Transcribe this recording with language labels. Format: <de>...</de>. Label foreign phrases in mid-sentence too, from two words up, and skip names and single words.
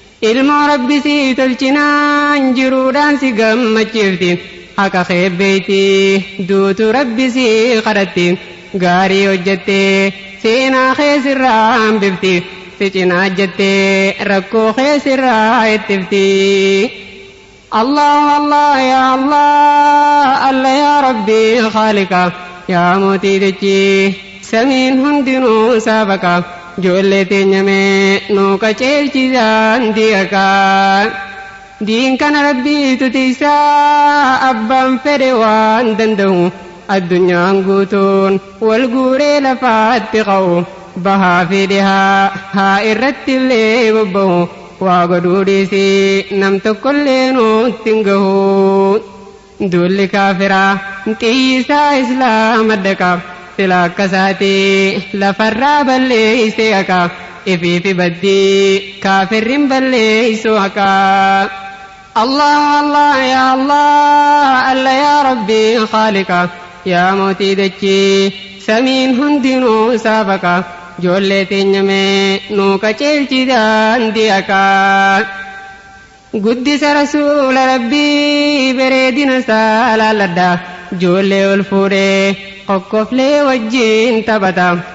<om>Ilmoo Rabbi si tolchinaan jiruudhaan si gammachiifti. Haqa keebbeeyti duutu Rabbi si kadhatti. Gaarii hojjattee seenaa kee sirraa hambifti. Si cinaa jettee rakkoo kee sirraa ittifti.</om> <ar>الله الله يا الله الله يا ربي خالق,</ar> <om>ya mootii dachii, samiin hundinuu saafaqa. Ijoollee teenya mee nuu qaceelchisaan diiqa. Diin kana Rabbii tutiisaa abbaan fedhe waan danda'u. Addunyaan guutuun wal guuree lafaatti qa'u. Bahaa fi dhihaa haa irratti illee bobba'u. Waa godhuu dhiisii nam tokko illee nutti hin gahu. Duulli kaafiraa xiyyisaa Islaama daqa. Sila akka isaati lafarraa balleessee haqa. Ifii fi baddii kaafirriin balleessu haqa.</om> <ar>الله الله يا الله الله يا ربي خالق,</ar> <om>ya mootii dachii, samiin hundinuu saafaqa. Ijoollee teenya mee nuu qaceelchi daandii haqa. Guddisa Rasuula Rabbii bareedina isaa laalladha. Ijoollee ol fuudhee kokkoflee wajjin taphata.</om>